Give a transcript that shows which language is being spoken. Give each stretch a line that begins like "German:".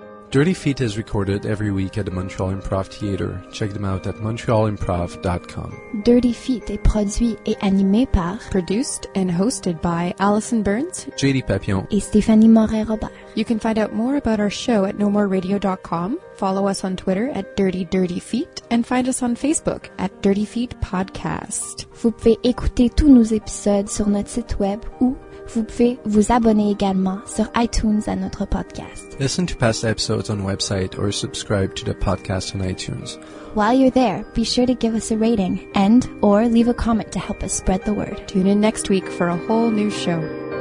English: Dirty Feet is recorded every week at the Montreal Improv Theatre. Check them out at montrealimprov.com.
French: Dirty Feet est produit et animé par
English: Produced and hosted by Allison Burns, JD Papillon,
French: et Stéphanie Morin-Robert.
English: You can find out more about our show at nomoreradio.com, follow us on Twitter at Dirty Feet, and find us on Facebook at Dirty Feet Podcast.
French: Vous pouvez écouter tous nos épisodes sur notre site web ou vous pouvez vous abonner également sur iTunes à notre podcast.
English: Listen to past episodes on website or subscribe to the podcast on iTunes. While you're there, be sure to give us a rating and or leave a comment to help us spread the word. Tune in next week for a whole new show.